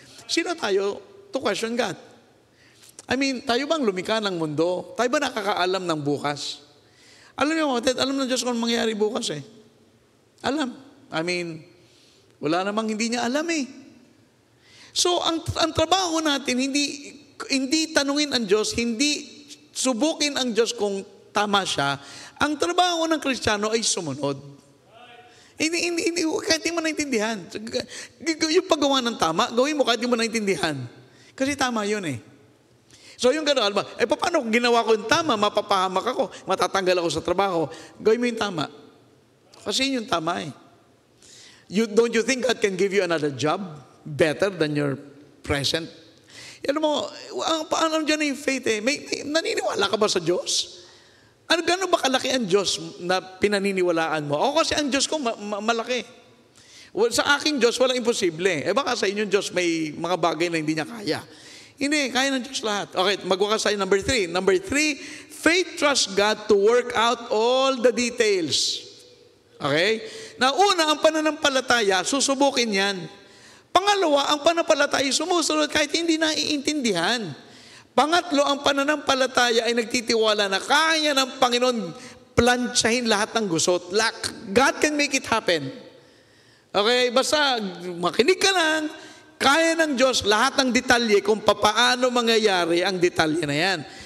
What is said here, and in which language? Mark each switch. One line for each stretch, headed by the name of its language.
Filipino: Sino tayo
English: to question God? I mean,
Filipino: tayo bang lumikha ng mundo? Tayo ba nakakaalam ng bukas? Alam niyo, alam ng Diyos kung mangyayari bukas eh. Alam.
English: I mean,
Filipino: wala namang hindi niya alam eh. So, ang trabaho natin, hindi tanungin ang Diyos, hindi subukin ang Diyos kung tama siya. Ang trabaho ng Kristiyano ay sumunod. Hindi, kahit di mo naintindihan. Yung paggawa ng tama, gawin mo kahit di mo naintindihan. Kasi tama yun eh. So, yung gano'n, paano kung ginawa ko yung tama, mapapahamak ako, matatanggal ako sa trabaho, gawin mo yung tama. Kasi yun yung tama eh.
English: Don't you think God can give you another job better than your present?
Filipino: Alam mo, paano dyan yung faith eh? Naniniwala ka ba sa Diyos? Gano'n ba kalaki ang Diyos na pinaniniwalaan mo? Ako kasi ang Diyos ko malaki. Sa aking Diyos, walang imposible. Baka sa inyong Diyos may mga bagay na hindi niya kaya. Hindi, kaya ng Diyos lahat. Okay, magwakas tayo number 3.
English: Number 3, faith trusts God to work out all the details. Okay?
Filipino: Na una, ang pananampalataya, susubukin yan. Pangalawa, ang pananampalataya sumusunod kahit hindi naiintindihan. Pangatlo, ang pananampalataya ay nagtitiwala na kaya ng Panginoon plantsahin lahat ng gusot.
English: God can make it happen.
Filipino: Okay, basta makinig ka lang, kaya ng Diyos lahat ng detalye kung paano mangyayari ang detalye na yan.